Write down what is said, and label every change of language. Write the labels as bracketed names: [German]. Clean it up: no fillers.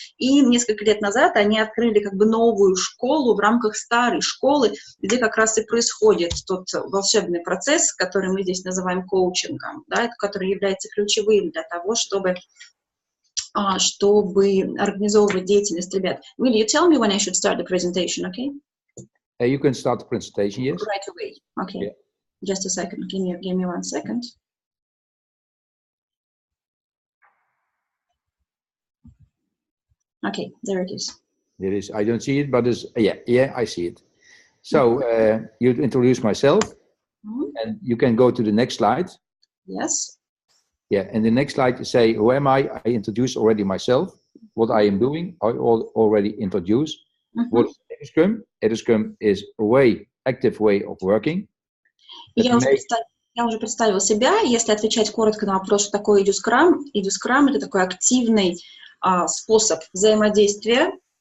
[Russian] И несколько лет назад они открыли как бы новую школу в рамках старой школы, где как раз и происходит тот волшебный процесс, который мы здесь называем коучингом, да, который является ключевым для того, чтобы организовывать деятельность ребят. [English] Will you tell me when I should start the presentation, okay? You can start the presentation, yes. Right away, okay. Yeah. Just a second, give me 1 second. Okay, there it is. There is, I don't see it, but it's, yeah, I see it. So you introduce myself, and you can go to the next slide. Yes. Yeah, and the next slide you say, who am I? I introduce already myself, what I am doing, I already introduced. What is edscrum? Edscrum is a active way of working. [Russian] Я уже представила себя. Если отвечать коротко на вопрос, что такое edscrum, edscrum — это такой активный способ взаимодействия.